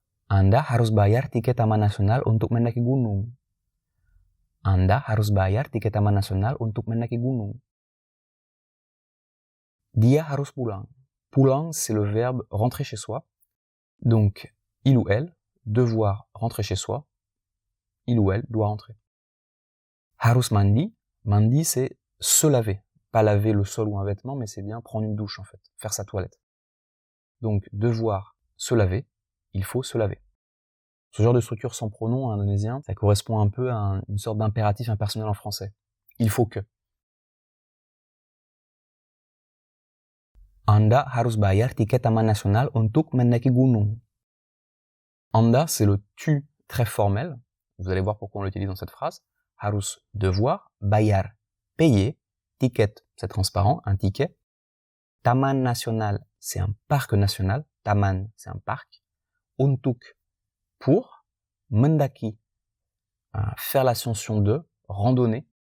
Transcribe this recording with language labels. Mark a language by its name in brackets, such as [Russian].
[Indonesian] Anda harus bayar tiket Taman Nasional untuk mendaki gunung. Anda harus bayar tiket Taman Nasional untuk mendaki gunung. Dia harus pulang. [French] Pulang, c'est le verbe rentrer chez soi. Donc, il ou elle, devoir rentrer chez soi. Il ou elle doit rentrer. [Indonesian] Harus mandi. [French] Mandi, c'est se laver. Pas laver le sol ou un vêtement, mais c'est bien prendre une douche, en fait. Faire sa toilette. Donc, devoir se laver. Il faut se laver. Ce genre de structure sans pronom en indonésien, ça correspond un peu à une sorte d'impératif impersonnel en français. Il faut que. [Indonesian] Anda harus bayar tiket Taman Nasional untuk mendaki gunung. [French] Anda, c'est le tu très formel. Vous allez voir pourquoi on l'utilise dans cette phrase. Harus, devoir. Bayar, payer. Ticket, c'est transparent, un ticket. Taman Nasional, c'est un parc national. Taman, c'est un parc. Untuk, pour. Mendaki, faire l'ascension de, randonnée.